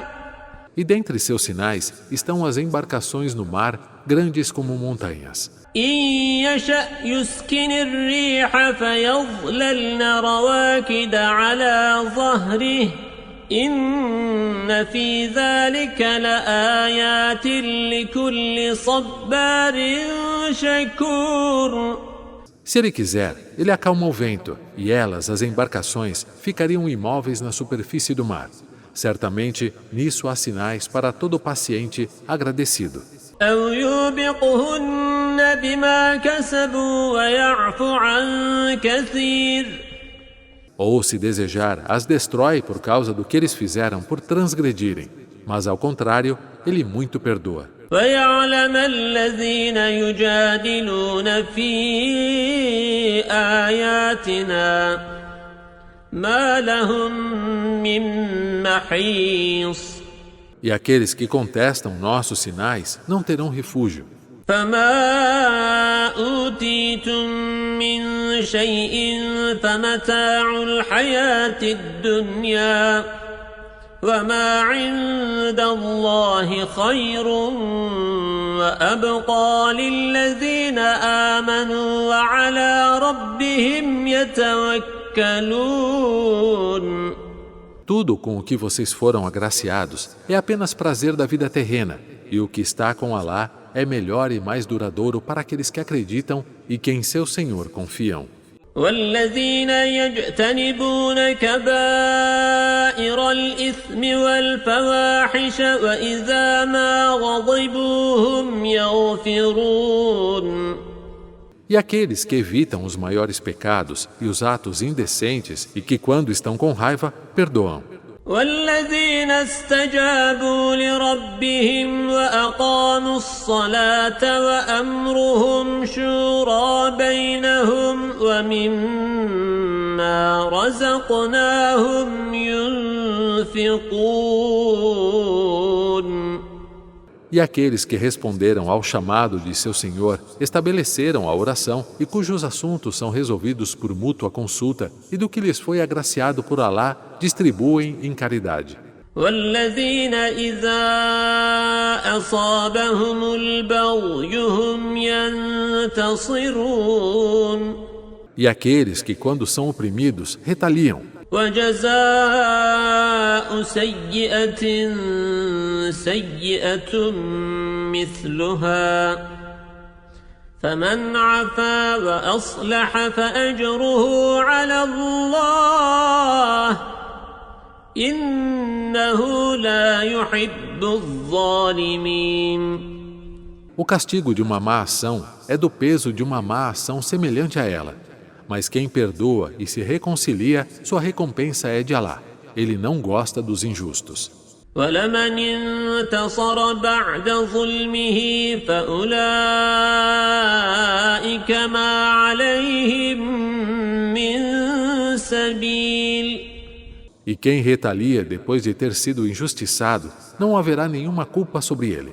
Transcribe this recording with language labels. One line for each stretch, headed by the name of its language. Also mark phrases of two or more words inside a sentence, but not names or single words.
Portuguese: E dentre seus sinais estão as embarcações no mar, grandes como montanhas.
Arabic: إن يشأ يسكن الريح فيظللن رواكد على ظهره إن في ذلك لآيات لكل صبار شكور.
Portuguese: Se ele quiser, ele acalma o vento, e elas, as embarcações, ficariam imóveis na superfície do mar. Certamente, nisso há sinais para todo paciente agradecido.
Arabic: أو يوبقهن بما كسبوا ويعفو عن كثير.
Portuguese: Ou, se desejar, as destrói por causa do que eles fizeram por transgredirem. Mas, ao contrário, ele muito perdoa.
Arabic: ويعلم الذين يجادلون في آياتنا ما لهم من محيص.
Portuguese: E aqueles que contestam nossos sinais não terão refúgio.
Arabic: فما أوتيتم من شيء فمتاع الحياة الدنيا وما عند الله خير وأبقى للذين آمنوا وعلى ربهم يتوكلون.
Portuguese: Tudo com o que vocês foram agraciados é apenas prazer da vida terrena, e o que está com Alá é melhor e mais duradouro para aqueles que acreditam e que em seu Senhor confiam.
Arabic: والذين يجتنبون كبائر الإثم والفواحش وإذا ما غضبوا هم يغفرون.
Portuguese: E aqueles que evitam os maiores pecados e os atos indecentes e que quando estão com raiva, perdoam.
Arabic: والذين استجابوا لربهم وأقاموا الصلاة وأمرهم شورى بينهم ومما رزقناهم ينفقون.
Portuguese: E aqueles que responderam ao chamado de seu Senhor, estabeleceram a oração e cujos assuntos são resolvidos por mútua consulta e do que lhes foi agraciado por Alá, distribuem em caridade.
Arabic: والذين إذا أصابهم البغي هم ينتصرون.
Portuguese: E aqueles que quando são oprimidos, retaliam.
Arabic: وجزاء سيئة سيئة مثلها فمن عفا وأصلح فأجره على الله إنه لا يحب الظالمين.
Portuguese: O castigo de uma má ação é do peso de uma má ação semelhante a ela. Mas quem perdoa e se reconcilia, sua recompensa é de Alá. Ele não gosta dos injustos.
Arabic: وَلَمَنِ انْتَصَرَ بَعْدَ ظُلْمِهِ فَأُولَئِكَ مَا عَلَيْهِمْ مِنْ سَبِيلٍ.
Portuguese: E quem retalia depois de ter sido injustiçado, não haverá nenhuma culpa sobre ele.